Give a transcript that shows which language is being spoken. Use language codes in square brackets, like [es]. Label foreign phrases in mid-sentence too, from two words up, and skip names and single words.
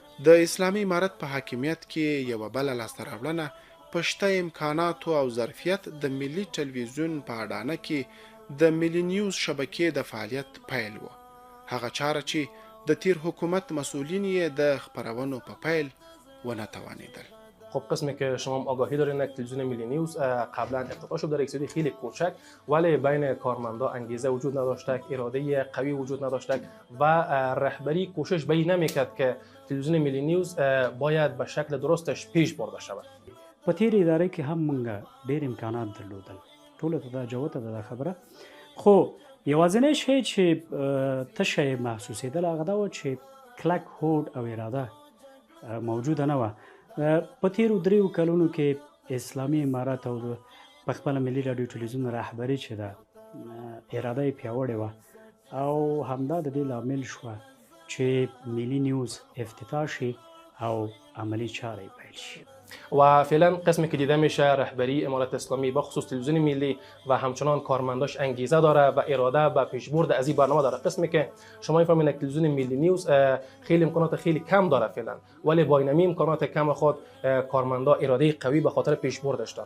[ps] د اسلامي امارت په حاکمیت کې یوه بله لاسته راوړنه په شته امکاناتو او ظرفیت د ملي ټلویزیون په اډانه کې د ملي نیوز شبکې د فعالیت پیل و هغه چاره چې د تیر حکومت مسئولین یې د خپرونو په پیل ونه توانیدل [fa] خب قسمی که شما آگاهی دارین که تلویزیون ملی نیوز قبلا افتتاح شد در یک سری خیلی کوچک ولی بین کارمندا انگیزه وجود نداشته اراده قوی وجود نداشته و رهبری کوشش به این نمیکرد که تلویزیون ملی نیوز باید به شکل درستش پیش برده شود [ps] په تیر اداره کې هم موږ ډېر امکانات درلودل ټولو ته دا جوته ده دا خبره خو یوازینی شی چې تشه یې محسوسېدل هغه دا و چې کلک هوډ او اراده موجوده نه وه په تیرو دریو کلونو کې اسلامي امارت او په خپله ملي راډیو تلویزیون رهبري چې ده اراده یې پیاوړې وه او همدا د دې لامل شوه چې ملي نیوز افتتاح شي او عملی چاره پیل شي [fa] و فعلا قسمی که دیده میشه رهبری امارت اسلامی به خصوص تلویزیون ملی و همچنان کارمنداش انگیزه داره و اراده به پیشبرد از این برنامه داره قسمی که شما میفهمید که تلویزیون ملی نیوز خیلی امکانات خیلی کم داره فعلا ولی با این امکانات کم خود کارمندا اراده قوی به خاطر پیشبردش دارن